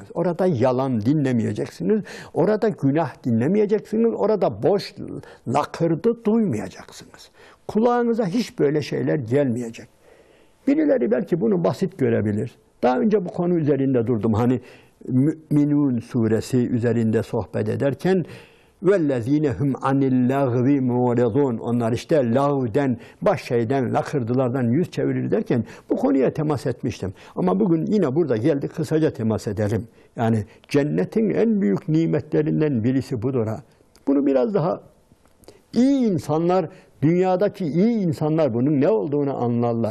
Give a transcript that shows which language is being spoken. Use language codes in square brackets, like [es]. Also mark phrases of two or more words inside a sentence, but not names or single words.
[tr] Orada yalan dinlemeyeceksiniz. Orada günah dinlemeyeceksiniz. Orada boş lakırdı duymayacaksınız. Kulağınıza hiç böyle şeyler gelmeyecek. Birileri belki bunu basit görebilir. Daha önce bu konu üzerinde durdum. Hani Mü'minun suresi üzerinde sohbet ederken [ar] وَالَّذ۪ينَ هُمْ عَنِ اللّٰغْوِ مُعْرِضُونَ. [tr] Onlar işte lağvden, baş şeyden, lakırdılardan yüz çevirir derken bu konuya temas etmiştim. Ama bugün yine burada geldik, kısaca temas edelim. Yani cennetin en büyük nimetlerinden birisi budur ha. Bunu biraz daha iyi insanlar, dünyadaki iyi insanlar bunun ne olduğunu anlarlar.